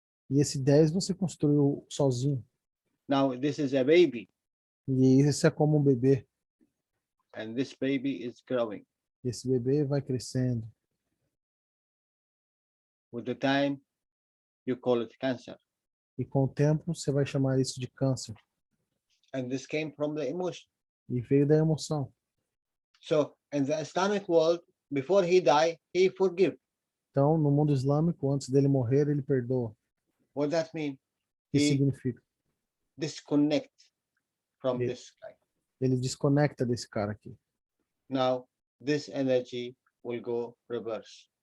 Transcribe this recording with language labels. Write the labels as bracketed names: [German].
[Portuguese] E esse 10 você construiu sozinho. [English] Now, this is a baby. [Portuguese] E esse é como um bebê. [English] And this baby is growing. [Portuguese] Esse bebê vai crescendo. [English] With the time, you call it cancer. [Portuguese] E com o tempo, você vai chamar isso de câncer. [English] And this came from the emotion. [Portuguese] E veio da emoção. [English] So, in the Islamic world, before he died, he forgive. [Portuguese] Então, no mundo islâmico, antes dele morrer, ele perdoa. [English] What that mean? [Portuguese] O que significa? [English] Disconnect from this guy. [Portuguese] Ele desconecta desse cara aqui. [English] Now, this energy will go reverse.